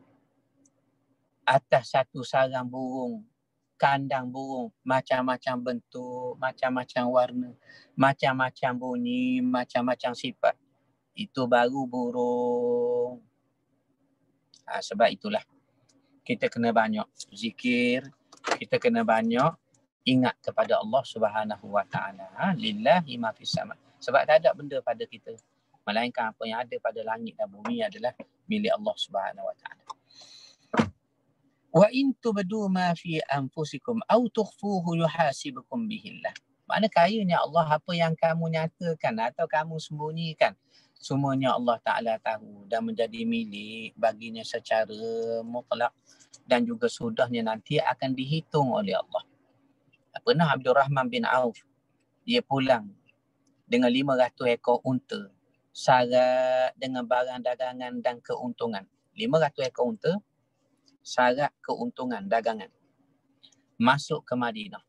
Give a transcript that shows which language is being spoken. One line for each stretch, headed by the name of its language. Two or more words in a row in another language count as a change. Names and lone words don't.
Malay: Atas satu sarang burung, kandang burung, macam-macam bentuk, macam-macam warna, macam-macam bunyi, macam-macam sifat. Itu baru burung. Sebab itulah kita kena banyak zikir, kita kena banyak ingat kepada
Arabic: الله سبحانه وتعالى. لله ما في السماء.
Malay: Sebab tak ada benda pada kita, melainkan apa yang ada pada langit dan bumi adalah milik
Arabic: الله سبحانه وتعالى. وإن تبدوا ما في أنفسكم أو تخفوه يحاسبكم به الله.
Malay: Makna kayanya Allah, apa yang kamu nyatakan atau kamu sembunyikan, semuanya
Arabic: الله تعالى
Malay: tahu dan menjadi milik baginya secara mutlak, dan juga sudahnya nanti akan dihitung oleh Allah. Pernah Abdul Rahman bin Auf, dia pulang dengan 500 ekor unta, syarat dengan barang dagangan dan keuntungan. 500 ekor unta, syarat keuntungan dagangan. Masuk ke Madinah.